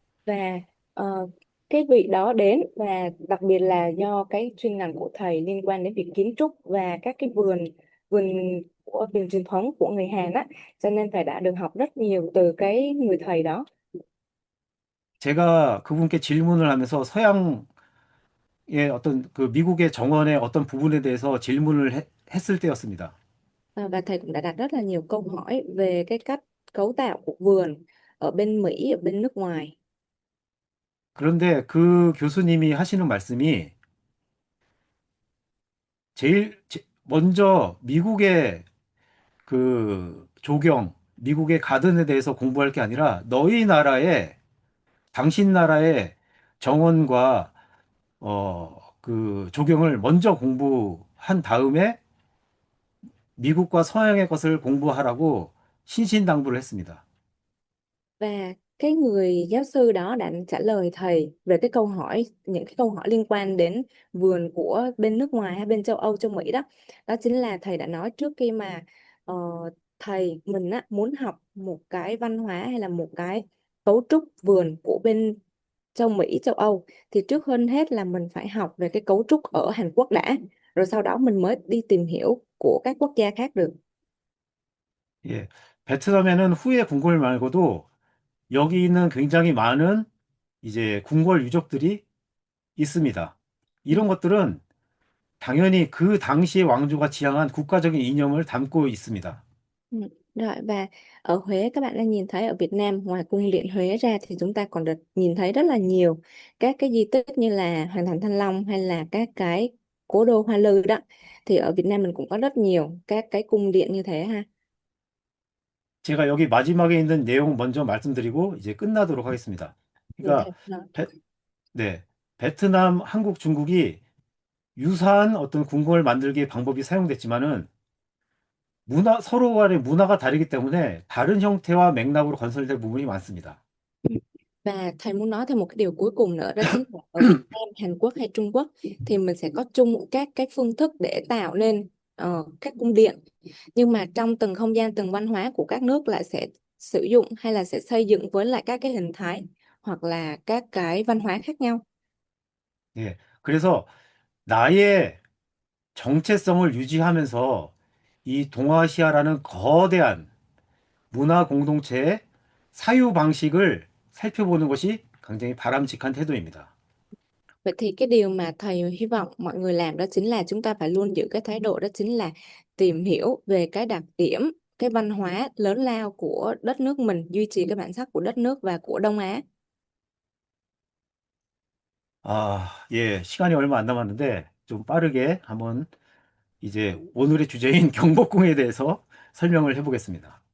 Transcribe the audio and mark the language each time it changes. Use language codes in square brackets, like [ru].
[vi] Và cái vị đó đến và đặc biệt là do cái chuyên ngành của thầy liên quan đến việc kiến trúc và các cái vườn vườn của vườn truyền thống của người Hàn á, cho nên thầy đã được học rất nhiều từ cái người thầy đó. [ko] 제가 그분께 질문을 하면서 서양의 어떤 그 미국의 정원의 어떤 부분에 대해서 질문을 했을 때였습니다. [vi] Và thầy cũng đã đặt rất là nhiều câu hỏi về cái cách cấu tạo của vườn ở bên Mỹ, ở bên nước ngoài. [ko] 그런데 그 교수님이 하시는 말씀이 먼저 미국의 그 조경, 미국의 가든에 대해서 공부할 게 아니라 너희 나라의, 당신 나라의 정원과 그 조경을 먼저 공부한 다음에 미국과 서양의 것을 공부하라고 신신당부를 했습니다. [vi] Và cái người giáo sư đó đã trả lời thầy về cái câu hỏi, những cái câu hỏi liên quan đến vườn của bên nước ngoài hay bên châu Âu, châu Mỹ đó. Đó chính là thầy đã nói trước khi mà ờ, thầy mình á, muốn học một cái văn hóa hay là một cái cấu trúc vườn của bên châu Mỹ, châu Âu thì trước hơn hết là mình phải học về cái cấu trúc ở Hàn Quốc đã. Rồi sau đó mình mới đi tìm hiểu của các quốc gia khác được. 예. [ko] 베트남에는 후에 궁궐 말고도 여기 있는 굉장히 많은 이제 궁궐 유적들이 있습니다. 이런 것들은 당연히 그 당시의 왕조가 지향한 국가적인 이념을 담고 있습니다. Ừ. [vi] Rồi và ở Huế các bạn đang nhìn thấy ở Việt Nam ngoài cung điện Huế ra thì chúng ta còn được nhìn thấy rất là nhiều các cái di tích như là Hoàng thành Thăng Long hay là các cái cố đô Hoa Lư đó, thì ở Việt Nam mình cũng có rất nhiều các cái cung điện như thế ha. [ko] 제가 여기 마지막에 있는 내용 먼저 말씀드리고 이제 끝나도록 하겠습니다. [vi] Nhìn [ko] 그러니까 [vi] thấy nó. [ko] 네, 베트남, 한국, 중국이 유사한 어떤 궁궐 만들기의 방법이 사용됐지만은 서로 간의 문화가 다르기 때문에 다른 형태와 맥락으로 건설된 부분이 많습니다. [vi] Và thầy muốn nói thêm một cái điều cuối cùng nữa, đó chính là ở Việt Nam, Hàn Quốc hay Trung Quốc thì mình sẽ có chung các cái phương thức để tạo nên các cung điện, nhưng mà trong từng không gian, từng văn hóa của các nước lại sẽ sử dụng hay là sẽ xây dựng với lại các cái hình thái hoặc là các cái văn hóa khác nhau. [ko] 예, 그래서 나의 정체성을 유지하면서 이 동아시아라는 거대한 문화 공동체의 사유 방식을 살펴보는 것이 굉장히 바람직한 태도입니다. [vi] Vậy thì cái điều mà thầy hy vọng mọi người làm đó chính là chúng ta phải luôn giữ cái thái độ, đó chính là tìm hiểu về cái đặc điểm, cái văn hóa lớn lao của đất nước mình, duy trì cái bản sắc của đất nước và của Đông Á. [ko] 예, 시간이 얼마 안 남았는데 좀 빠르게 한번 이제 오늘의 주제인 경복궁에 대해서 설명을 해보겠습니다.